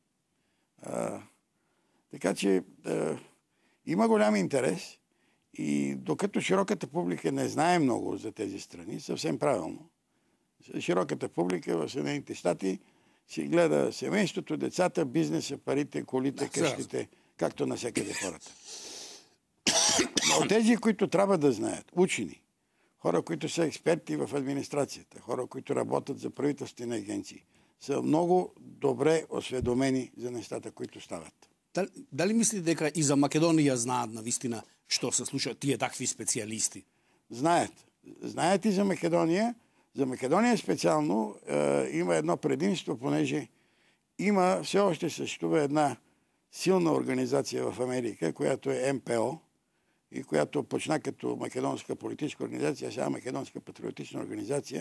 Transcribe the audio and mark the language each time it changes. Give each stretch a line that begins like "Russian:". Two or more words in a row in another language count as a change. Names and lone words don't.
Bulgarian: Така че има голям интерес и докато широката публика не знае много за тези страни, съвсем правилно, широката публика в Съединените щати си гледа семейството, децата, бизнеса, парите, колите, къщите, както навсякъде хората. Но тези, които трябва да знаят, учени, хора, които са експерти в администрацията, хора, които работят за правителствени агенции, са много добре осведомени за нещата, които стават.
Macedonian: Дали мислите дека и за Македонија знаат навистина што се случва тие такви специалисти?
Bulgarian: Знаят. Знаят и за Македония. За Македония специално има едно предимство, понеже все още съществува една силна организация в Америка, която е МПО и която почна като македонска политическа организация, сега Македонска патриотична организация.